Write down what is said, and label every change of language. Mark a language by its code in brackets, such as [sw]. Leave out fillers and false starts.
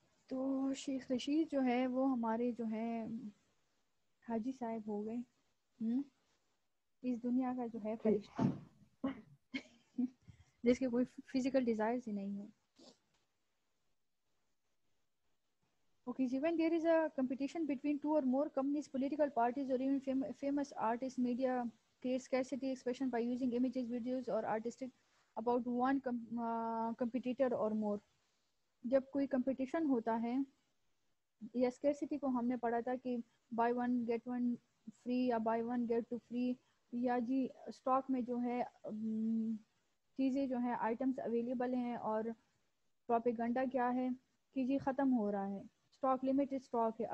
[ur] تو شیخ رشید جو ہے وہ ہمارے جو ہیں حاجی صاحب ہو گئے, اس دنیا کا جو ہے فرشتہ جس کے کوئی فزیکل ڈیزائرز ہی نہیں ہے. [en] Okay, so when there is a competition between two or more companies, political parties, or even famous artists, media creates scarcity expression by using images, videos, or artistic about one competitor or more. [ur] جب کوئی competition ہوتا ہے, یا scarcity کو ہم نے پڑھا تھا کہ [en] buy one get one free [ur] یا [en] buy one get two free, [ur] یا جی اسٹاک میں جو ہے چیزیں جو ہیں آئٹمس اویلیبل ہیں, اور پروپیگنڈا کیا ہے کہ جی ختم ہو رہا ہے, اسٹاک لمیٹڈ اسٹاک ہے.